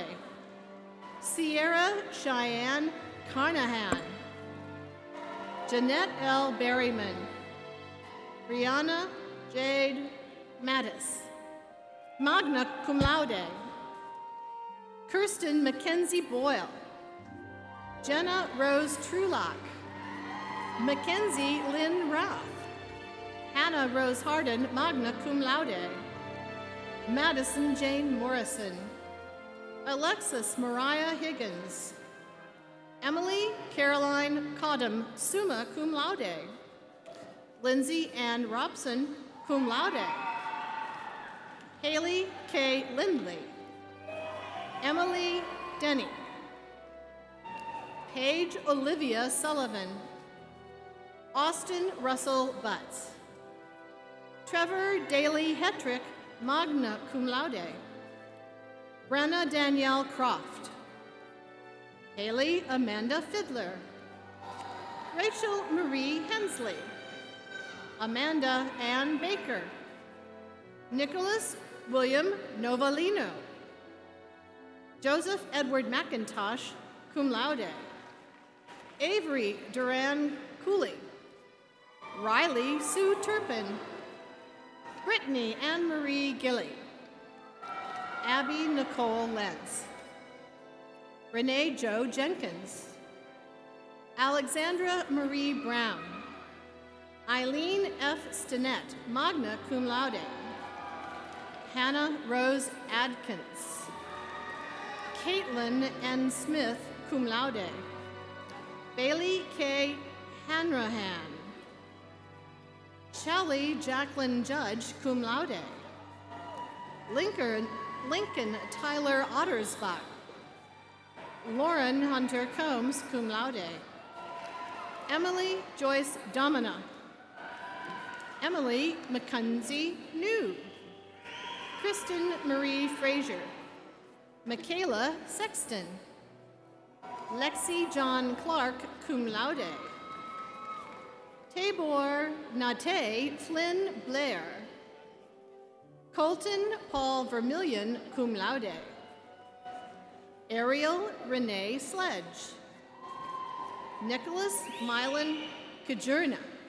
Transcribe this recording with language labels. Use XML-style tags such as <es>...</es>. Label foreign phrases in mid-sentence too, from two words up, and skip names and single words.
<en>Sierra Cheyenne Carnahan. Jeanette L. Berryman. Brianna Jade Mattis,</en> <la>magna cum laude.</la> <en>Kirsten Mackenzie Boyle. Jenna Rose Trulock. Mackenzie Lynn Roth. Hannah Rose Harden,</en> <la>magna cum laude.</la> <en>Madison Jane Morrison. Alexis Mariah Higgins. Emily Caroline Codham,</en> <la>summa cum laude.</la> <en>Lindsay Ann Robson,</en> <la>cum laude.</la> <en>Haley K. Lindley. Emily Denny. Paige Olivia Sullivan. Austin Russell Butts. Trevor Daly Hetrick,</en> <la>magna cum laude.</la> <en>Brenna Danielle Croft. Haley Amanda Fiddler. Rachel Marie Hensley. Amanda Ann Baker. Nicholas William Novalino. Joseph Edward McIntosh,</en> <la>cum laude.</la> <en>Avery Duran Cooley. Riley Sue Turpin. Brittany Ann Marie Gilly. Abby Nicole Lentz. Renee Jo Jenkins. Alexandra Marie Brown. Eileen F. Stinnett,</en> <la>magna cum laude.</la> <en>Hannah Rose Adkins. Caitlin N. Smith,</en> <la>cum laude.</la> <en>Bailey K. Hanrahan. Shelley Jacqueline Judge,</en> <la>cum laude.</la> <en>Lincoln Tyler Ottersbach. Lauren Hunter Combs,</en> <la>cum laude.</la> <en>Emily Joyce Domina. Emily Mackenzie New. Kristen Marie Frazier. Michaela Sexton. Lexi John Clark,</en> <la>cum laude.</la> <en>Tabor Nate Flynn Blair. Colton Paul Vermillion,</en> <la>cum laude.</la> <en>Ariel Renee Sledge. Nicholas Milan Kajurna.</en>